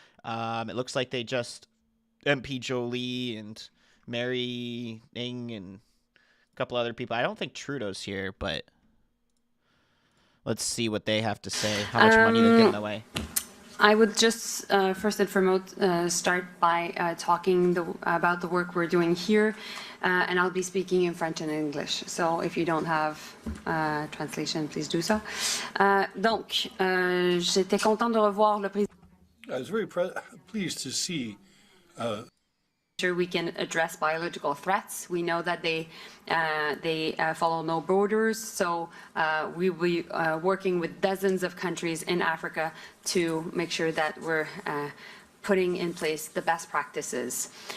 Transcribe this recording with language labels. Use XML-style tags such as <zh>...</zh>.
<en>It looks like they just, MP Jolie and Mary Ng and a couple other people. I don't think Trudeau's here, but let's see what they have to say, how much money they're giving away. I would just first and foremost start by talking about the work we're doing here, and I'll be speaking in French and English. So if you don't have translation, please do so.</en> <fr>Donc, j'étais content de revoir le président.</fr> <en>I was very pleased to see. Sure, we can address biological threats. We know that they follow no borders, so we will be working with dozens of countries in Africa to make sure that we're putting in place the best practices.</en>